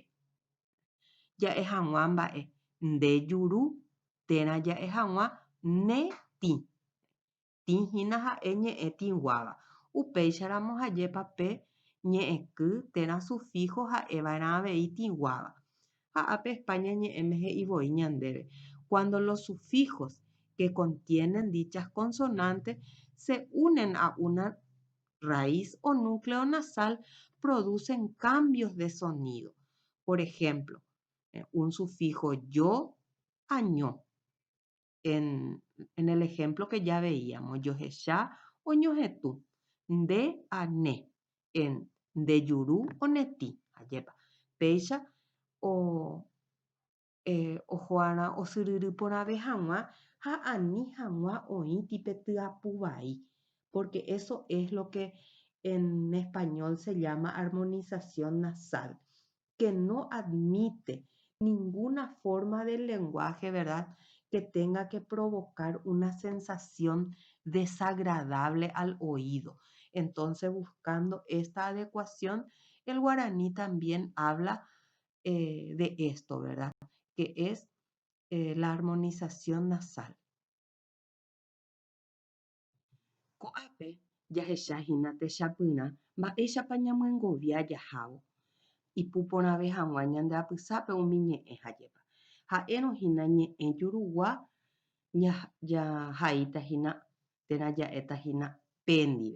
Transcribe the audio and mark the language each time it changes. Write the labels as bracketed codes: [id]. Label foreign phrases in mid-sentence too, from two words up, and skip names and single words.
[gn] Ja'e hag̃ua mba'e nde juru térã ja'e hag̃ua ne tĩ. Tĩhína ha'e ñe'ẽ tĩguava. Upéicharamo ha jépa pe ñe'ẽky térã sufijo ha'eva'erã avei tĩguava. Ha ápe España ñe'ẽme he'ivoi ñandéve. [es] Cuando los sufijos que contienen dichas consonantes se unen a una raíz o núcleo nasal, producen cambios de sonido. Por ejemplo, un sufijo yo a ño. En el ejemplo que ya veíamos, [gn] yohecha o ñohetũ. Nde a ne. En ndejuru o netĩ. Ajépa. Péicha oho'arã osyryry porãve hag̃ua ha ani hag̃ua oĩ tipetyapu vai. [es] Porque eso es lo que en español se llama armonización nasal, que no admite ninguna forma del lenguaje, ¿verdad?, que tenga que provocar una sensación desagradable al oído. Entonces, buscando esta adecuación, el guaraní también habla de esto, ¿verdad?, que es la armonización nasal. [gn] Ko'ápe jahechahína techapyrã mba'éichapa ñamyengovia jahávo. Ipuporãve hag̃ua ñande apysápe umi ñe'ẽ ha jépa. Ha'érohína ñe'ẽ jurugua jahaítahína térã ja'étahína pe ndive.